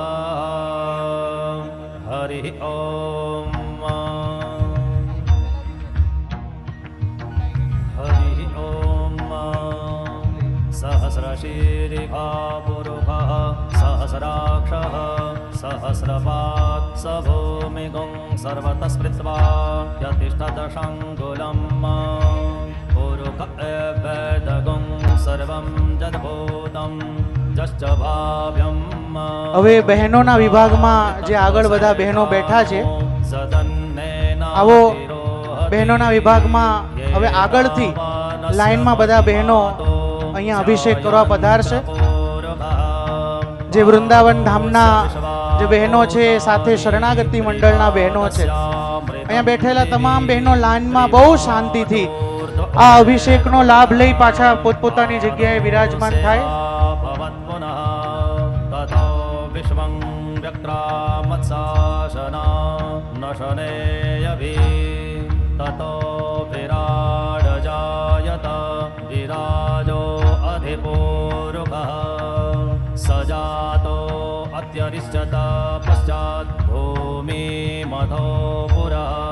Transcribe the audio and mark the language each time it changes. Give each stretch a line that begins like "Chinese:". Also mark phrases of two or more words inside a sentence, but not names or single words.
Sanskrit: हरिः ॐ हरिः ॐ सहस्रशीर्षा पुरुषः सहस्राक्षः सहस्रपात् स भूमिगुं सर्वतः स्मृत्वा यतिष्ठदशाङ्गुलं पुरुष वेदगुं सर्वं जद्भूतं जश्च भाव्यं
Gujarati: હવે બહેનોના વિભાગમાં જે આગળ બધા બહેનો બેઠા છે, આવો બહેનોના વિભાગમાં હવે આગળથી લાઈનમાં બધા બહેનો અહીંયા અભિષેક કરવા પધારશે. જે વૃંદાવન ધામના જે બહેનો છે, સાથે શરણાગતિ મંડળના બહેનો છે, અહીંયા બેઠેલા તમામ બહેનો લાઈનમાં બહુ શાંતિથી આ અભિષેકનો લાભ લઈ પાછા પોતપોતાની જગ્યાએ વિરાજમાન થાય.
Sanskrit: विश्वं व्यक्रामत्साशना नशनेयभि ततो विराडजायत विराजो अधिपूरुकः सजातो अत्यरिष्यत पश्चात् भूमिमथो पुरः